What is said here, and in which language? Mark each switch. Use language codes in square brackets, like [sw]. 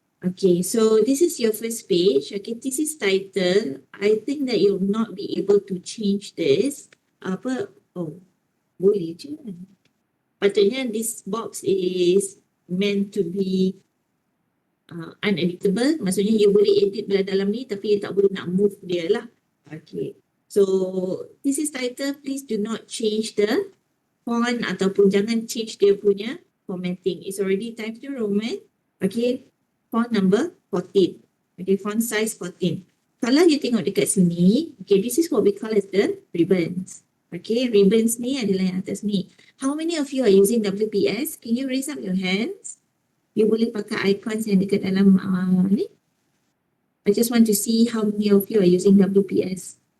[en] Okay, so this is your first page. Okay, this is title. I think that you'll not be able to change this. [ms] Apa? Oh, boleh je. Patutnya [en] this box is meant to be uneditable. [ms] Maksudnya you boleh edit dalam ni tapi you tak boleh nak move dia lah. [en] Okay, so this is title. Please do not change the font [ms] ataupun jangan [en] change dia punya formatting. It's already Times New Roman. Okay, font number 14. Okay, font size 14. [ms] Kalau you tengok dekat sini, [en] okay, this is what we call as the ribbons. [ms] Okay, ribbons ni adalah yang atas ni. [en] How many of you are using WPS? Can you raise up your hands? [ms] You boleh pakai icons yang dekat dalam ni. [en] I just want to see how many of you are using WPS.